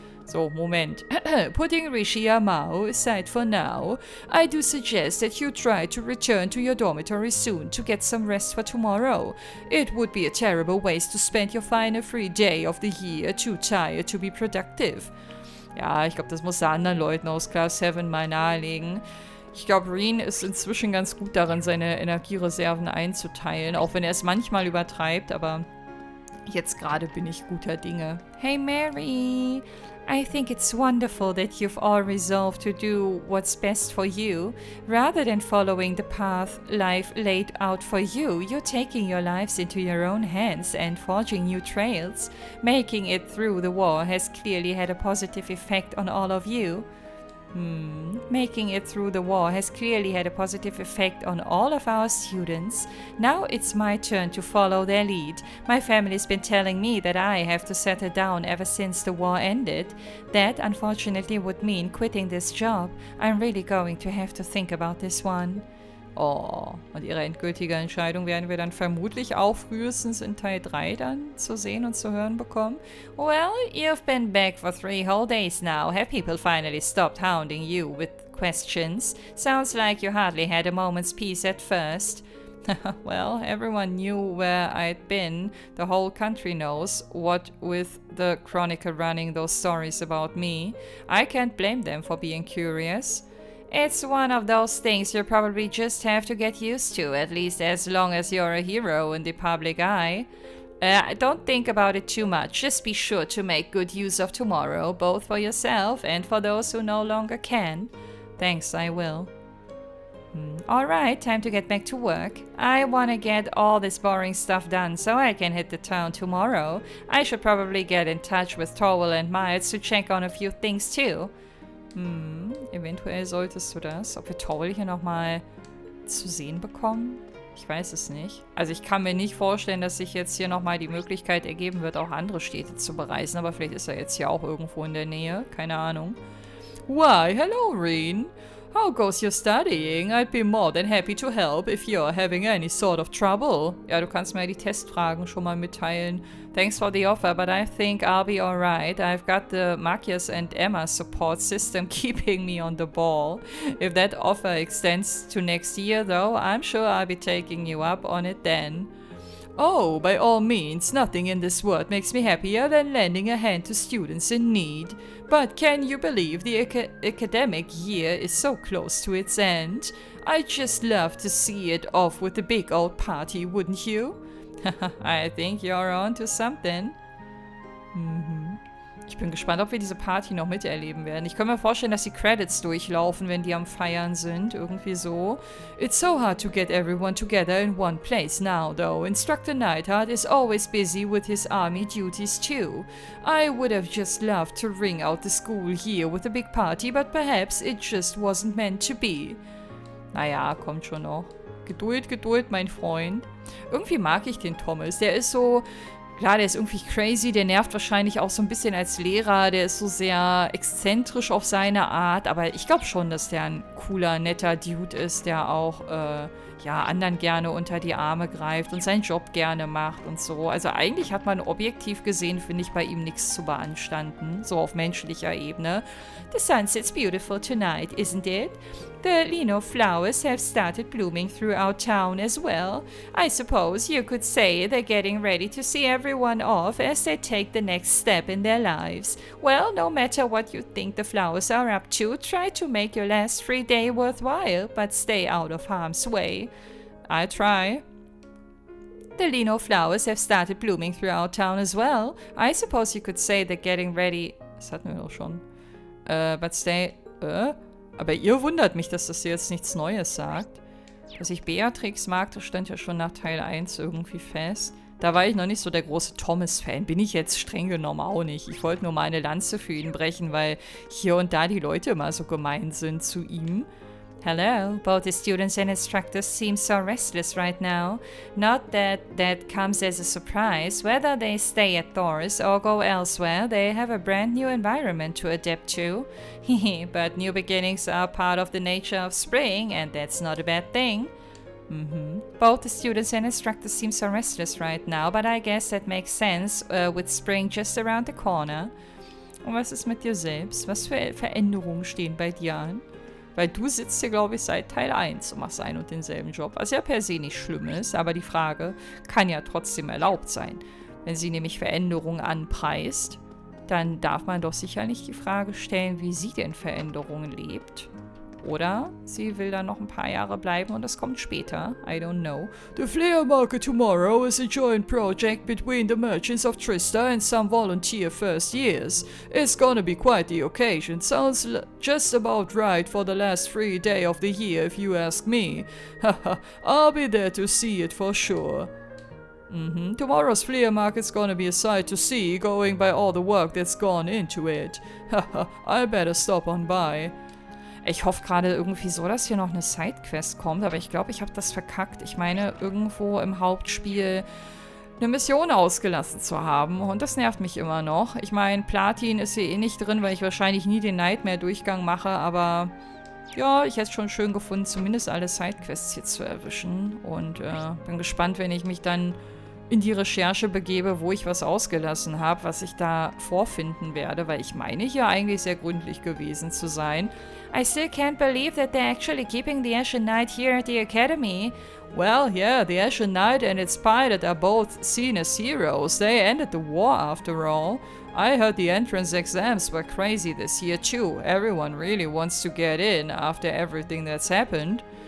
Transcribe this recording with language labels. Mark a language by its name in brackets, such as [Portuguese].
[German] So, Moment. [English] Putting Rixia Mao aside for now, I do suggest that you try to return to your dormitory soon to get some rest for tomorrow. It would be a terrible waste to spend your final free day of the year too tired to be productive. [German] Ja, ich glaube, das muss er anderen Leuten aus Class 7 mal nahelegen. Ich glaube, Reen ist inzwischen ganz gut darin, seine Energiereserven einzuteilen, auch wenn er es manchmal übertreibt, aber jetzt gerade bin ich guter Dinge. [English] Hey Mary, I think it's wonderful that you've all resolved to do what's best for you. Rather than following the path life laid out for you, you're taking your lives into your own hands and forging new trails. Making it through the war has clearly had a positive effect on all of you. Making it through the war has clearly had a positive effect on all of our students. Now it's my turn to follow their lead. My family's been telling me that I have to settle down ever since the war ended. That, unfortunately, would mean quitting this job. I'm really going to have to think about this one. [German] Oh, und ihre endgültige Entscheidung werden wir dann vermutlich auch frühestens in Teil 3 dann zu sehen und zu hören bekommen. [English] Well, you've been back for 3 whole days now. Have people finally stopped hounding you with questions? Sounds like you hardly had a moment's peace at first. Well, everyone knew where I'd been. The whole country knows, what with the Chronicle running those stories about me. I can't blame them for being curious. It's one of those things you probably just have to get used to, at least as long as you're a hero in the public eye. Don't think about it too much, just be sure to make good use of tomorrow, both for yourself and for those who no longer can. Thanks, I will. Alright, time to get back to work. I wanna get all this boring stuff done so I can hit the town tomorrow. I should probably get in touch with Torwell and Miles to check on a few things too. [German] Eventuell solltest du das. Ob wir Torwell hier nochmal zu sehen bekommen? Ich weiß es nicht. Also ich kann mir nicht vorstellen, dass sich jetzt hier nochmal die Möglichkeit ergeben wird, auch andere Städte zu bereisen. Aber vielleicht ist er jetzt hier auch irgendwo in der Nähe. Keine Ahnung. [English] Why, hello, Reen. How goes your studying? I'd be more than happy to help if you're having any sort of trouble. [German] Ja, du kannst mir die Testfragen schon mal mitteilen. [English] Thanks for the offer, but I think I'll be alright. I've got the Makias and Emma support system keeping me on the ball. If that offer extends to next year, though, I'm sure I'll be taking you up on it then. Oh, by all means, nothing in this world makes me happier than lending a hand to students in need. But can you believe the academic year is so close to its end? I'd just love to see it off with a big old party, wouldn't you? I think you're on to something. [German] Ich bin gespannt, ob wir diese Party noch miterleben werden. Ich kann mir vorstellen, dass die Credits durchlaufen, wenn die am Feiern sind. Irgendwie so. [English] It's so hard to get everyone together in one place now, though. Instructor Neidhart is always busy with his army duties, too. I would have just loved to ring out the school year with a big party, but perhaps it just wasn't meant to be. [German] Naja, kommt schon noch. Geduld, Geduld, mein Freund. Irgendwie mag ich den Thomas. Der ist so... Klar, der ist irgendwie crazy, der nervt wahrscheinlich auch so ein bisschen als Lehrer, der ist so sehr exzentrisch auf seine Art, aber ich glaube schon, dass der ein cooler, netter Dude ist, der auch, ja, anderen gerne unter die Arme greift und seinen Job gerne macht und so. Also eigentlich hat man objektiv gesehen, finde ich, bei ihm nichts zu beanstanden, so auf menschlicher Ebene. [English] The sunset's beautiful tonight, isn't it? The lino flowers have started blooming throughout town as well. I suppose you could say they're getting ready to see everyone off as they take the next step in their lives. Well, no matter what you think the flowers are up to, try to make your last free day worthwhile, but stay out of harm's way. I'll try. The lino flowers have started blooming throughout town as well. I suppose you could say they're getting ready... [German] Das hatten wir doch schon. [English] But stay... [German] Aber ihr wundert mich, dass das jetzt nichts Neues sagt. Dass ich Beatrix mag, das stand ja schon nach Teil 1 irgendwie fest. Da war ich noch nicht so der große Thomas-Fan. Bin ich jetzt streng genommen auch nicht. Ich wollte nur mal eine Lanze für ihn brechen, weil hier und da die Leute immer so gemein sind zu ihm. [English] Hello, both the students and instructors seem so restless right now. Not that that comes as a surprise. Whether they stay at Thor's or go elsewhere, they have a brand new environment to adapt to. Hehe, but new beginnings are part of the nature of spring, and that's not a bad thing. Both the students and instructors seem so restless right now, but I guess that makes sense with spring just around the corner. [German] Und was ist mit dir selbst? Was für Veränderungen stehen bei dir an? Weil du sitzt hier, glaube ich, seit Teil 1 und machst einen und denselben Job. Was ja per se nicht schlimm ist, aber die Frage kann ja trotzdem erlaubt sein. Wenn sie nämlich Veränderungen anpreist, dann darf man doch sicherlich die Frage stellen, wie sie denn Veränderungen lebt. Oder sie will da noch ein paar Jahre bleiben und das kommt später. [English] I don't know. The flea market tomorrow is a joint project between the merchants of Trista and some volunteer first years. It's gonna be quite the occasion. Sounds just about right for the last free day of the year if you ask me. Haha, I'll be there to see it for sure. Tomorrow's flea market's gonna be a sight to see, going by all the work that's gone into it. Haha, I better stop on by. [German] Ich hoffe gerade irgendwie so, dass hier noch eine Sidequest kommt, aber ich glaube, ich habe das verkackt. Ich meine, irgendwo im Hauptspiel eine Mission ausgelassen zu haben und das nervt mich immer noch. Ich meine, Platin ist hier eh nicht drin, weil ich wahrscheinlich nie den Nightmare-Durchgang mache, aber ja, ich hätte es schon schön gefunden, zumindest alle Sidequests hier zu erwischen und bin gespannt, wenn ich mich dann in die Recherche begebe, wo ich was ausgelassen habe, was ich da vorfinden werde, weil ich meine hier eigentlich sehr gründlich gewesen zu sein. [English] I still can't believe that they're actually keeping the Ashen Knight here at the Academy. Well, yeah, the Ashen Knight and its pilot are both seen as heroes. They ended the war after all. I heard the entrance exams were crazy this year too. Everyone really wants to get in after everything that's happened.